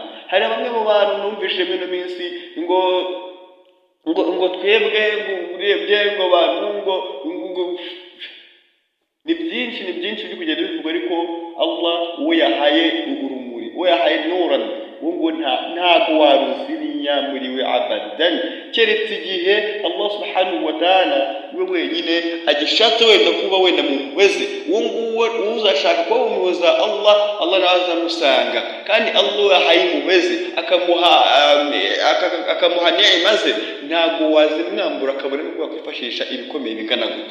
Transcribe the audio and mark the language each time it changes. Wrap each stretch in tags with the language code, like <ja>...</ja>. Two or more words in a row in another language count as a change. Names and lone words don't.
<rw>Hari bamwe mu bantu numvise muri ino minsi ngo twebwe urebye ngo abantu ngo ni byinshi biri kugenda bivugwa, ariko Allah uwo yahaye urumuri, uwo yahaye nuran, ngo ntago waruziriya muri we abadan, keretse igihe</rw> <ar>الله سبحانه وتعالى</ar> <rw>we wenyine agishatse wenda kuba wenda muweze. Uwo nguwo uzashaka kuba umuhoza Allah nawe azamusanga, kandi Allah yahaye muweze akamuha neema ze, ntago wazimwambura akabona n'ubwo yakwifashisha ibikomeye bigana gute.</rw>